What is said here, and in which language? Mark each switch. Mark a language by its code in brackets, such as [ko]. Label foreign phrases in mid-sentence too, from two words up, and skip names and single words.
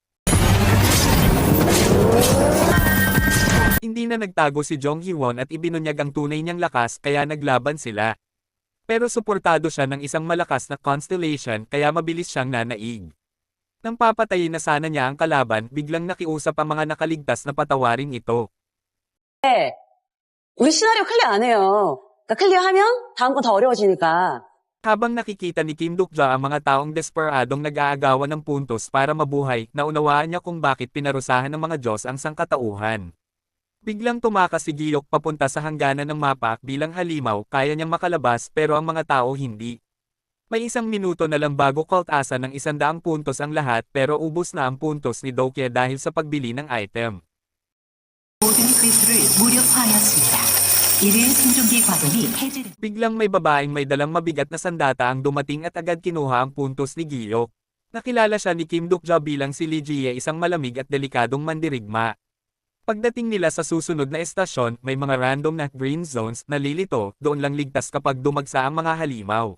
[tl] Hindi na nagtago si Jong Hee-won at ibinunyag ang tunay niyang lakas kaya naglaban sila. Pero suportado siya ng isang malakas na Constellation kaya mabilis siyang nanaig. Nang papatayin na sana niya ang kalaban, biglang nakiusap ang mga nakaligtas na patawarin ito. [ko] 우리 시나리오 클리어 안 해요. 그러니까 클리어하면 다음 건 더 어려워지니까. [tl] Habang nakikita ni Kim Duk-ja ang mga taong desperadong nag-aagawan ng puntos para mabuhay, naunawaan niya kung bakit pinarusahan ng mga Diyos ang sangkatauhan. Biglang tumakas si Giyok papunta sa hangganan ng mapa bilang halimaw, kaya niyang makalabas pero ang mga tao hindi. May isang minuto na lang bago kaltasan ng 100 puntos ang lahat pero ubos na ang puntos ni Dokye dahil sa pagbili ng item. [ko] 모든 퀴즈를 무력화하였습니다. 이르의 생존기 과정이 해제됩니다. [tl] Biglang may babaeng may dalang mabigat na sandata ang dumating at agad kinuha ang puntos ni Giyok. Nakilala siya ni Kim Duk-ja bilang si Lee Jie, isang malamig at delikadong mandirigma. Pagdating nila sa susunod na estasyon, may mga random na [en] green zones [tl] na lilito, doon lang ligtas kapag dumagsa ang mga halimaw.